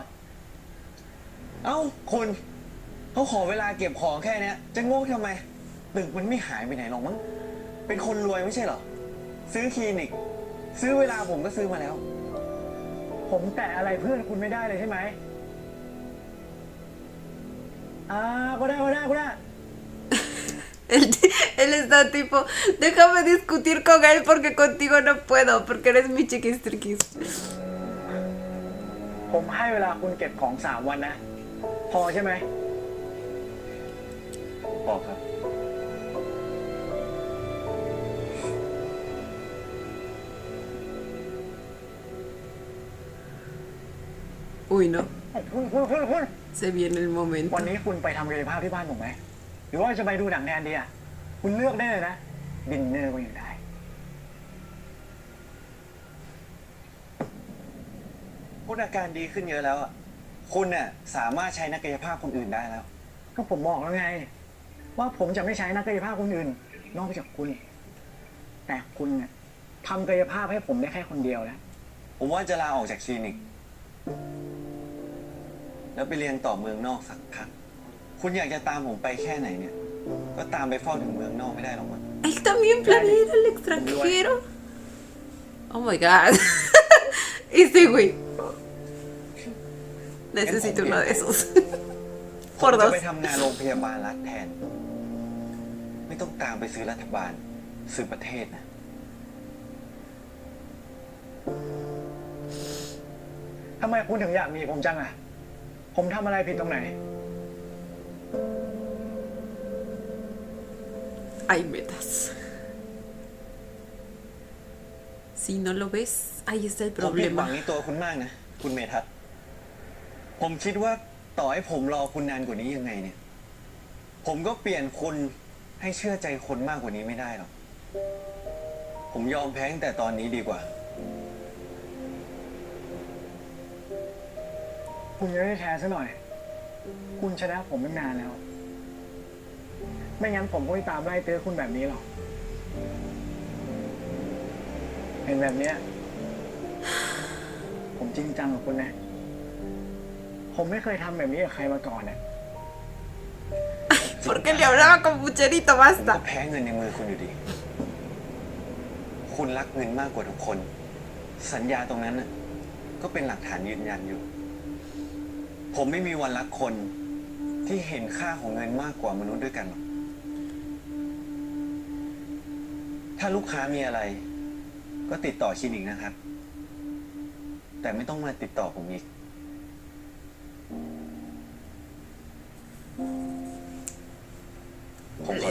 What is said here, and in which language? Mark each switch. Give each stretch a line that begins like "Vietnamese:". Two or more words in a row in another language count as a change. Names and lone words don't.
Thai: เอ้าคุณเขาขอเวลาเก็บของแค่เนี้ย จะโง่ทำไมตึกมันไม่หายไปไหนหรอกมั้งเป็นคนรวยไม่ใช่เหรอ ซื้อคลินิก ซื้อเวลาผมก็ซื้อมาแล้ว ผมแตะอะไรเพื่อนคุณไม่ได้เลยใช่ไหมก็ได้
Spanish: Él está tipo, déjame discutir con él porque contigo no puedo, porque eres mi chiquistriquis.
Thai: ผมให้เวลาคุณเก็บของ3 วันนะ พอใช่ไหม บอกครับ
Spanish: Uy, no.
Thai: คุณ
Spanish: Se viene el
Thai: วัน
Spanish: momento.
Thai: นี้คุณไปทำกายภาพที่บ้านผมไหม หรือว่าจะไปดูหนังแทนดีอ่ะ คุณเลือกได้เลยนะ ดินเนอร์ก็ยังได้ คุณอาการดีขึ้นเยอะแล้วอ่ะ คุณน่ะสามารถใช้นักกายภาพคนอื่นได้แล้ว ก็ผมบอกแล้วไง ว่าผมจะไม่ใช้นักกายภาพคนอื่น นอกจากคุณ แต่คุณเนี่ยทำกายภาพให้ผมได้แค่คนเดียวแล้ว ผมว่าจะลาออกจากคลินิก แล้วไปเรียนต่อเมืองนอกสักพัก คุณอยากจะตามผมไปแค่ไหนเนี่ย ก็ตามไปเฝ้าถึงเมืองนอกไม่ได้หรอกมั้ง
Spanish: Él también planea ir al extranjero.
English: Oh my god.
Spanish: Ese güey. Necesito uno de esos.
Thai: ผม
Spanish: Por
Thai: จะ
Spanish: dos.
Thai: ไปทำงานโรงพยาบาลรัฐแทน ไม่ต้องตามไปซื้อรัฐบาล ซื้อประเทศนะ ทำไมคุณถึงอยากมีผมจังอ่ะ ผมทำอะไรผิดตรงไหน
Spanish: Hay metas. Si no lo ves, ahí está el
Thai: ผมผิดหวัง
Spanish: problema.
Thai: ในตัวคุณมากนะ คุณเมทัศน์ผมคิดว่าต่อให้ผมรอคุณนานกว่านี้ยังไงเนี่ย ผมก็เปลี่ยนคุณให้เชื่อใจคนมากกว่านี้ไม่ได้หรอกผมยอมแพ้ตั้งแต่ตอนนี้ดีกว่า คุณยังไม่ได้แท้ซะหน่อย คุณชนะผมตั้งนานแล้ว ไม่งั้นผมก็ไม่ตามไล่ตื้อคุณแบบนี้หรอก เห็นแบบเนี้ย ผมจริงจังกับคุณนะ ผมไม่เคยทำแบบนี้กับใครมาก่อนนะ
Spanish: Porque le hablaba con pucherito,
Thai: ผมก็
Spanish: basta.
Thai: แพ้เงินในมือคุณอยู่ดี คุณรักเงินมากกว่าทุกคน สัญญาตรงนั้นน่ะก็เป็นหลักฐานยืนยันอยู่ ผมไม่มีวันรักคนที่เห็นค่าของเงินมากกว่ามนุษย์ด้วยกันหรอก ถ้าลูกค้ามีอะไร ก็ติดต่อคลินิกนะครับ แต่ไม่ต้องมาติดต่อผมอีก ผมขอ